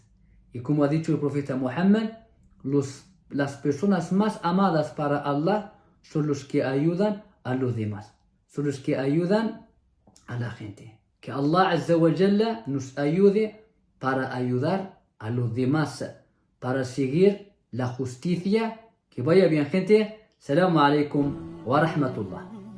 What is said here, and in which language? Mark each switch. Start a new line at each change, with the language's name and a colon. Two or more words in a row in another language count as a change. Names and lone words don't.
Spanish: Y como ha dicho el profeta Muhammad, las personas más amadas para Allah son los que ayudan a los demás, son los que ayudan a la gente. Que Allah
Arabic: عز وجل
Spanish: nos ayude para ayudar a los demás, para seguir la justicia. Que vaya bien, gente.
Arabic: السلام عليكم ورحمة الله.